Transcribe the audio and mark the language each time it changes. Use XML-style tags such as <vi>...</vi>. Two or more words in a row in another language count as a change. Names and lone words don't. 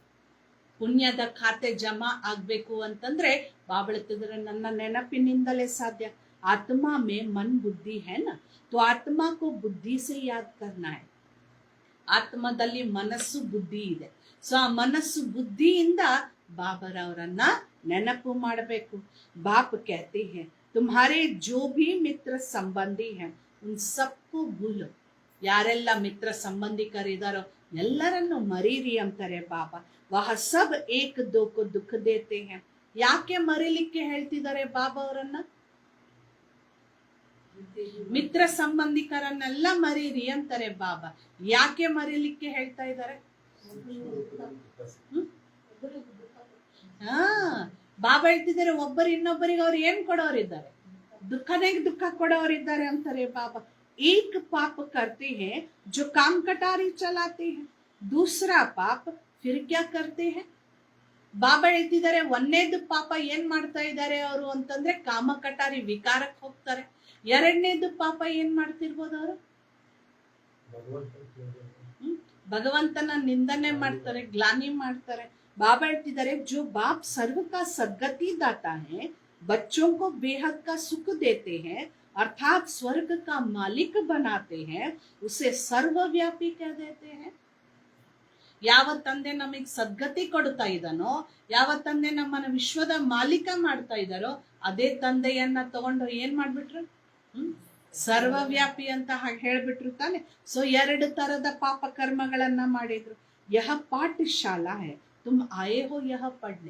<kn>ಪುಣ್ಯದ ಖಾತೆ ಜಮಾ ಆಗ್ಬೇಕು ಅಂತಂದ್ರೆ ಬಾಬಾ ಹೇಳ್ತಿದ್ರೆ, ನನ್ನ ನೆನಪಿನಿಂದಲೇ ಸಾಧ್ಯ.</kn> <hi>आत्मा में मन बुद्धि है ना, तो आत्मा को बुद्धि से याद करना है.</hi> <kn>ಆತ್ಮದಲ್ಲಿ ಮನಸ್ಸು ಬುದ್ಧಿ ಇದೆ. ಸೊ ಆ ಮನಸ್ಸು ಬುದ್ಧಿಯಿಂದ ಬಾಬರವರನ್ನ ನೆನಪು ಮಾಡಬೇಕು.</kn> <hi>ಬಾಪ್ कहते हैं तुम्हारे जो भी मित्र संबंधी हैं उन सबको भूलो.</hi> <kn>ಯಾರೆಲ್ಲ ಮಿತ್ರ ಸಂಬಂಧಿಕರಿದಾರೋ ಎಲ್ಲರನ್ನು ಮರೀರಿ ಅಂತಾರೆ ಬಾಬಾ.</kn> <hi>वह सब एक दो को दुःख देते हैं.</hi> <kn>ಯಾಕೆ ಮರೀಲಿಕ್ಕೆ ಹೇಳ್ತಿದ್ದಾರೆ ಬಾಬಾ ಅವರನ್ನ? ಮಿತ್ರ ಸಂಬಂಧಿಕರನ್ನೆಲ್ಲ ಮರೀರಿ ಅಂತಾರೆ ಬಾಬಾ. ಯಾಕೆ ಮರೀಲಿಕ್ಕೆ ಹೇಳ್ತಾ ಇದ್ದಾರೆ? ಬಾಬಾ ಹೇಳ್ತಿದ್ದಾರೆ, ಒಬ್ಬರು ಇನ್ನೊಬ್ಬರಿಗೆ ಅವ್ರು ಏನ್ ಕೊಡೋರಿದ್ದಾರೆ? ದುಃಖನೇ ದುಃಖ ಕೊಡೋರಿದ್ದಾರೆ ಅಂತಾರೆ ಬಾಬಾ.</kn> <hi>एक पाप करते हैं जो काम कटारी चलाते हैं, दूसरा पाप फिर क्या करते हैं.</hi> <kn>ಬಾಬಾ ಹೇಳ್ತಿದ್ದಾರೆ, ಒಂದನೇದು ಪಾಪ ಏನ್ ಮಾಡ್ತಾ ಇದ್ದಾರೆ ಅವರು ಅಂತಂದ್ರೆ ಕಾಮ ಕಟಾರಿ ವಿಕಾರಕ್ಕೆ ಹೋಗ್ತಾರೆ. ಎರಡನೇದು ಪಾಪ ಏನ್ ಮಾಡ್ತಿರ್ಬೋದು ಅವರು? ಭಗವಂತನ ನಿಂದನೆ ಮಾಡ್ತಾರೆ, ಗ್ಲಾನಿ ಮಾಡ್ತಾರೆ. ಬಾಬಾ ಹೇಳ್ತಿದ್ದಾರೆ,</kn> <hi>जो बाप सर्व का सद्गति दाता है, बच्चों को बेहद का सुख देते हैं, अर्थात स्वर्ग का मालिक बनाते हैं, उसे सर्वव्यापी कह देते हैं.</hi> <kn>ಯಾವ ತಂದೆ ನಮಗೆ ಸದ್ಗತಿ ಕೊಡ್ತಾ ಇದ್ದಾನೋ, ಯಾವ ತಂದೆ ನಮ್ಮನ್ನ ವಿಶ್ವದ ಮಾಲೀಕ ಮಾಡ್ತಾ ಇದ್ದಾರೋ, ಅದೇ ತಂದೆಯನ್ನ ತಗೊಂಡು ಏನ್ ಮಾಡ್ಬಿಟ್ರು? ಸರ್ವವ್ಯಾಪಿ ಅಂತ ಹಾಗೆ ಹೇಳ್ಬಿಟ್ರು ತಾನೆ. ಸೊ 2 ತರದ ಪಾಪ ಕರ್ಮಗಳನ್ನ ಮಾಡಿದ್ರು.</kn> <hi>यह पाठ शाला है, तुम आए हो यह पढ़ने.</hi>